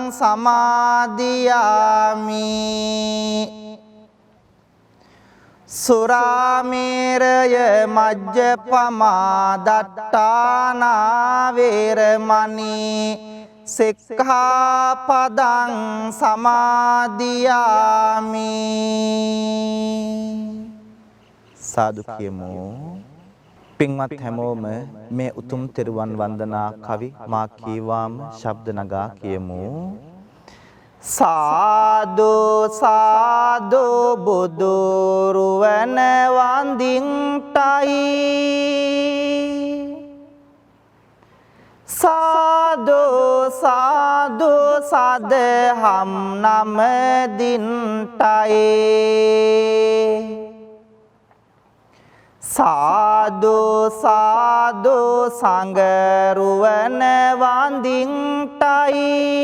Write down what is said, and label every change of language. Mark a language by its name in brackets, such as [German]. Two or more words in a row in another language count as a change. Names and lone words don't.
[Pali] සමාදියාමි සුරාමේරය මජ්ජපමා දට්ඨානා වේරමණී සික්ඛාපදං සමාදියාමි [Sinhala] සාදු කියමු. පින්වත් හැමෝම මේ උතුම් තෙරුවන් වන්දනා කවි මා කීවාම ශබ්ද නගා කියමු. සාදු සාදු බුදු රුවන වන්දින්ටයි සාදු සාදු සදහම් නමදින්ටයි සාදු සාදු සංගරුවන වන්දින්ටයි